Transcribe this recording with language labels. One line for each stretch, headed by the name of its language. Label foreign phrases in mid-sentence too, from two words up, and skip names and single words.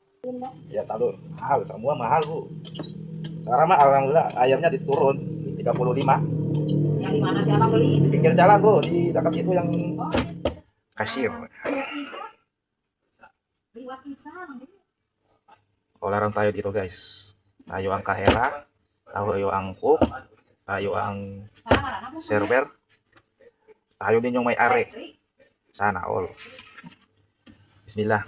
Indonesian: Ya tahu mahal, semua mahal bu. Sekarang mah alhamdulillah ayamnya diturun di 35. Yang di mana sih abang beli? Di pinggir jalan bu, di dekat itu yang kasir.
Filipino: Olaran tayo dito guys. Tayo ang kahera, tayo ang cook, tayo ang server, tayo din yung may-ari. Sana all. Bismillah.